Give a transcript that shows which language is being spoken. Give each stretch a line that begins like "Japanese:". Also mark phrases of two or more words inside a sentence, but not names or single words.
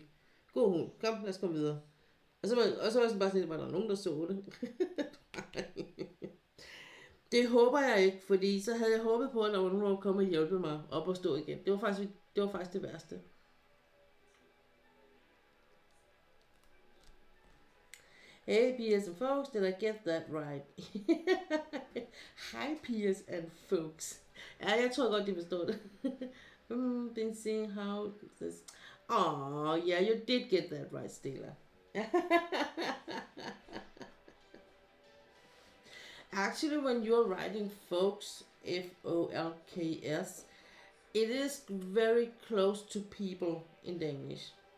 Danish: God hund, kom, lad os komme videre. Og så var jeg sådan bare sådan, at var der nogen, der så det. Det håber jeg ikke, fordi så havde jeg håbet på, at der var nogen, der ville komme og hjælpe mig op og stå igen. Det var faktisk det værste.
English: Hey, Piers and folks, did I get that right? Hi, Piers and folks.
Danish: Ja, jeg tror godt, de forstår det.
English: Been seeing how this... Oh, yeah, you did get that right, Stella. Actually, when you're writing folks, Folks, it is very close to people in Danish.